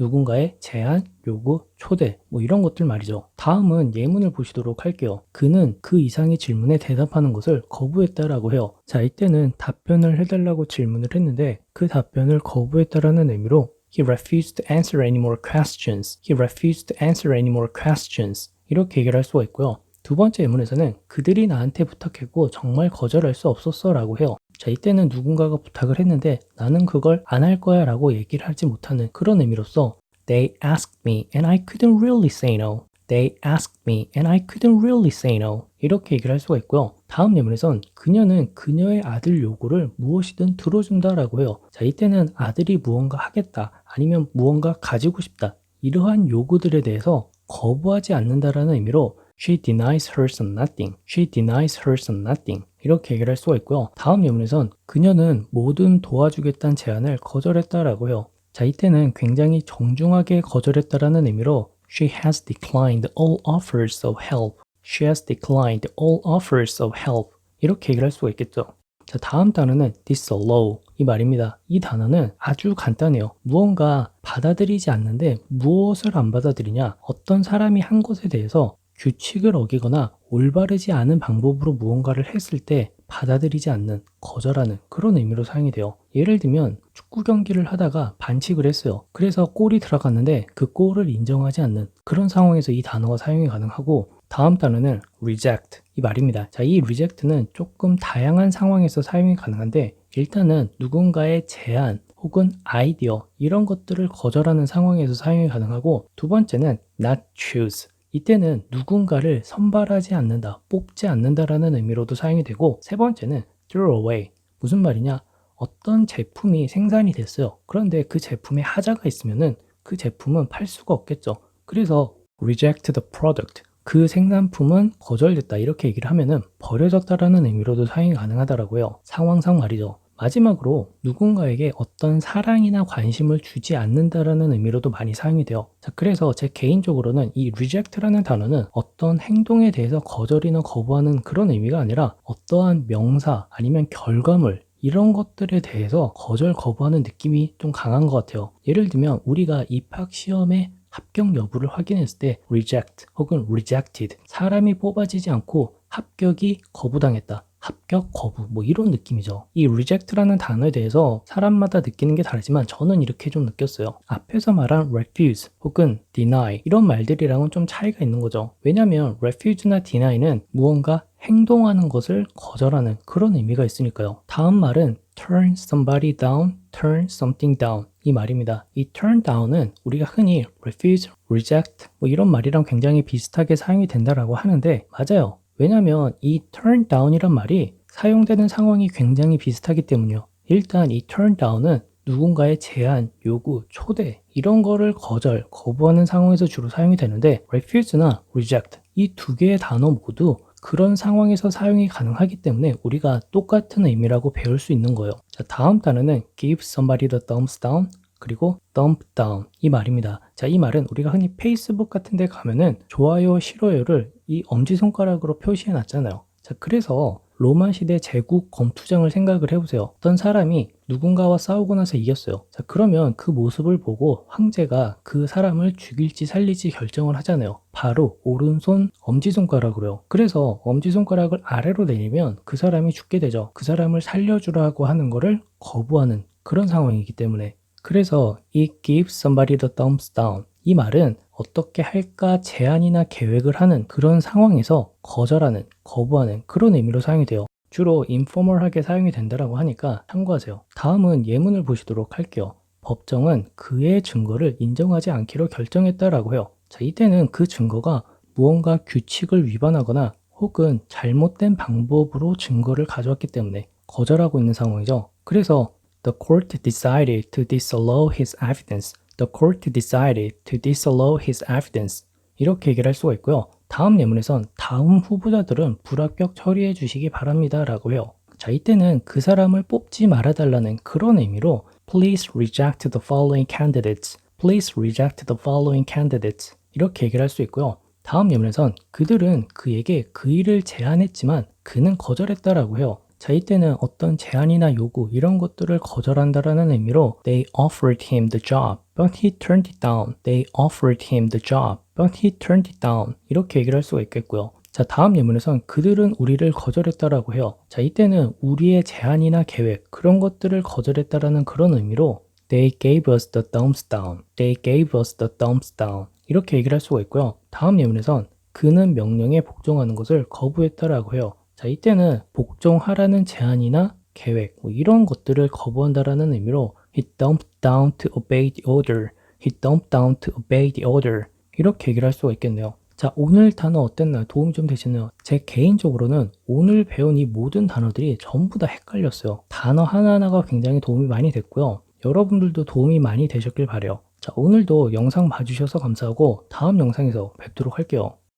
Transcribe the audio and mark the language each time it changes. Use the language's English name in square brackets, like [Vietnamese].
[Korean] 누군가의 제안, 요구, 초대 뭐 이런 것들 말이죠. 다음은 예문을 보시도록 할게요. 그는 그 이상의 질문에 대답하는 것을 거부했다라고 해요. 자, 이때는 답변을 해달라고 질문을 했는데 그 답변을 거부했다라는 의미로 [English] He refused to answer any more questions. He refused to answer any more questions. [Korean] 이렇게 얘기를 할 수가 있고요. 두 번째 예문에서는 그들이 나한테 부탁했고 정말 거절할 수 없었어 라고 해요. 자, 이때는 누군가가 부탁을 했는데 나는 그걸 안 할 거야 라고 얘기를 하지 못하는 그런 의미로서 [English] They asked me and I couldn't really say no. They asked me and I couldn't really say no. [Korean] 이렇게 얘기를 할 수가 있고요. 다음 예문에선 그녀는 그녀의 아들 요구를 무엇이든 들어준다라고 해요. 자, 이때는 아들이 무언가 하겠다 아니면 무언가 가지고 싶다 이러한 요구들에 대해서 거부하지 않는다라는 의미로 [English] She denies her son nothing. She denies her son nothing. [Korean] 이렇게 얘기를 할 수가 있고요. 다음 예문에선 그녀는 뭐든 도와주겠다는 제안을 거절했다라고 해요. 자, 이때는 굉장히 정중하게 거절했다라는 의미로 [English] She has declined all offers of help. She has declined all offers of help. [Korean] 이렇게 얘기를 할 수가 있겠죠. 자, 다음 단어는 disallow 이 말입니다. 이 단어는 아주 간단해요. 무언가 받아들이지 않는데 무엇을 안 받아들이냐? 어떤 사람이 한 것에 대해서 규칙을 어기거나 올바르지 않은 방법으로 무언가를 했을 때 받아들이지 않는, 거절하는 그런 의미로 사용이 돼요. 예를 들면 축구 경기를 하다가 반칙을 했어요. 그래서 골이 들어갔는데 그 골을 인정하지 않는 그런 상황에서 이 단어가 사용이 가능하고 다음 단어는 reject 이 말입니다. 자, 이 reject는 조금 다양한 상황에서 사용이 가능한데 일단은 누군가의 제안 혹은 아이디어 이런 것들을 거절하는 상황에서 사용이 가능하고 두 번째는 not choose 이때는 누군가를 선발하지 않는다, 뽑지 않는다라는 의미로도 사용이 되고 세 번째는 throw away. 무슨 말이냐? 어떤 제품이 생산이 됐어요. 그런데 그 제품에 하자가 있으면은 그 제품은 팔 수가 없겠죠. 그래서 [English] reject the product. [Korean] 그 생산품은 거절됐다 이렇게 얘기를 하면은 버려졌다라는 의미로도 사용이 가능하다라고요. 상황상 말이죠. 마지막으로 누군가에게 어떤 사랑이나 관심을 주지 않는다라는 의미로도 많이 사용이 돼요. 자, 그래서 제 개인적으로는 이 reject라는 단어는 어떤 행동에 대해서 거절이나 거부하는 그런 의미가 아니라 어떠한 명사 아니면 결과물 이런 것들에 대해서 거절 거부하는 느낌이 좀 강한 것 같아요. 예를 들면 우리가 입학 시험에 합격 여부를 확인했을 때 reject 혹은 rejected 사람이 뽑아지지 않고 합격이 거부당했다. 합격, 거부 뭐 이런 느낌이죠. 이 reject라는 단어에 대해서 사람마다 느끼는 게 다르지만 저는 이렇게 좀 느꼈어요. 앞에서 말한 refuse 혹은 deny 이런 말들이랑은 좀 차이가 있는 거죠. 왜냐하면 refuse나 deny는 무언가 행동하는 것을 거절하는 그런 의미가 있으니까요. 다음 말은 turn somebody down, turn something down 이 말입니다. 이 turn down은 우리가 흔히 refuse, reject 뭐 이런 말이랑 굉장히 비슷하게 사용이 된다라고 하는데 맞아요. 왜냐하면 이 turn down이란 말이 사용되는 상황이 굉장히 비슷하기 때문이요. 일단 이 turn down은 누군가의 제안, 요구, 초대 이런 거를 거부하는 상황에서 주로 사용이 되는데 refuse나 reject 이 두 개의 단어 모두 그런 상황에서 사용이 가능하기 때문에 우리가 똑같은 의미라고 배울 수 있는 거예요. 자, 다음 단어는 give somebody the thumbs down 그리고 thumb down 이 말입니다. 자, 이 말은 우리가 흔히 페이스북 같은 데 가면은 좋아요, 싫어요를 이 엄지손가락으로 표시해 놨잖아요. 자, 그래서 로마 시대 제국 검투장을 생각을 해보세요. 어떤 사람이 누군가와 싸우고 나서 이겼어요. 자, 그러면 그 모습을 보고 황제가 그 사람을 죽일지 살릴지 결정을 하잖아요. 바로 오른손 엄지손가락으로요. 그래서 엄지손가락을 아래로 내리면 그 사람이 죽게 되죠. 그 사람을 살려주라고 하는 거를 거부하는 그런 상황이기 때문에. 그래서 이 give somebody the thumbs down 이 말은 어떻게 할까 제안이나 계획을 하는 그런 상황에서 거절하는, 거부하는 그런 의미로 사용이 돼요. 주로 인포멀하게 사용이 된다고 하니까 참고하세요. 다음은 예문을 보시도록 할게요. 법정은 그의 증거를 인정하지 않기로 결정했다라고 해요. 자, 이때는 그 증거가 무언가 규칙을 위반하거나 혹은 잘못된 방법으로 증거를 가져왔기 때문에 거절하고 있는 상황이죠. 그래서 [English] The court decided to disallow his evidence. The court decided to disallow his evidence. [Korean] 이렇게 얘기를 할 수가 있고요. 다음 예문에선 다음 후보자들은 불합격 처리해 주시기 바랍니다 라고 해요. 자, 이때는 그 사람을 뽑지 말아달라는 그런 의미로 [English] Please reject the following candidates. Please reject the following candidates. [Korean] 이렇게 얘기를 할 수 있고요. 다음 예문에선 그들은 그에게 그 일을 제안했지만 그는 거절했다라고 해요. 자, 이때는 어떤 제안이나 요구 이런 것들을 거절한다라는 의미로 [English] They offered him the job, but he turned it down. They offered him the job, but he turned it down. [Korean] 이렇게 얘기를 할 수가 있겠고요. 자, 다음 예문에선 그들은 우리를 거절했다라고 해요. 자, 이때는 우리의 제안이나 계획 그런 것들을 거절했다라는 그런 의미로 [English] They gave us the thumbs down. They gave us the thumbs down. [Korean] 이렇게 얘기를 할 수가 있고요. 다음 예문에선 그는 명령에 복종하는 것을 거부했다라고 해요. 자, 이때는 복종하라는 제안이나 계획 이런 것들을 거부한다라는 의미로 [English] He dumped down to obey the order. He dumped down to obey the order. [Korean] 이렇게 얘기를 할 수가 있겠네요. 자, 오늘 단어 어땠나요? 도움이 좀 되시나요? 제 개인적으로는 오늘 배운 이 모든 단어들이 전부 다 헷갈렸어요. 단어 하나하나가 굉장히 도움이 많이 됐고요. 여러분들도 도움이 많이 되셨길 바래요. 자, 오늘도 영상 봐주셔서 감사하고 다음 영상에서 뵙도록 할게요.